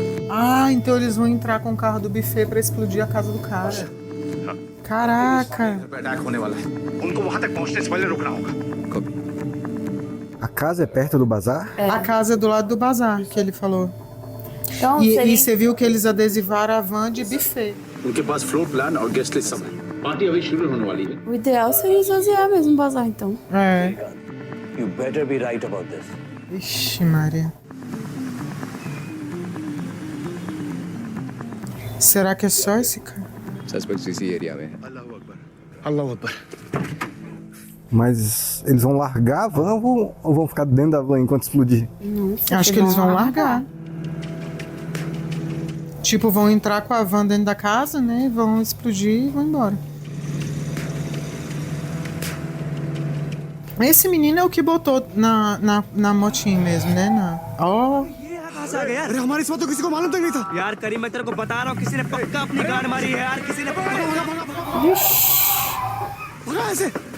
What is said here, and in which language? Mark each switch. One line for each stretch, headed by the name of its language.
Portuguese: Ah, então eles vão entrar com o carro do buffet pra explodir a casa do cara. Caraca.
Hindi: Attack होने वाला है उनको वहां तक पहुंचने से पहले रुकना होगा.
Portuguese: A casa é perto do bazar? A casa é do lado do bazar, que ele falou. Então, E seria... você viu que eles adesivaram a van de buffet.
Hindi: उनके पास फ्लोर प्लान और गेस्ट लिस्ट सब है. पार्टी अभी शुरू होने वाली है.
Portuguese: O ideal seria esvaziar mesmo o bazar, então. É.
English: You better be right about this.
Portuguese: Ixi, Maria. Será que é só esse cara?
Hindi: Suspect इसी एरिया में है.
Arabic: अल्लाह अकबर.
Portuguese: Mas eles vão largar a van ou vão ficar dentro da van enquanto explodir? Não sei. Acho que eles vão largar. Tipo, vão entrar com a van dentro da casa, né? Vão explodir e vão embora. Esse menino é o que botou na motinha mesmo, né? Ó.
Hindi: अरे हमारी इस बात तो किसी को मालूम तक नहीं था. यार करीम मैं तेरे को बता रहा हूँ किसी ने पक्का अपनी गाड़ मारी है यार किसी ने भगा ऐसे.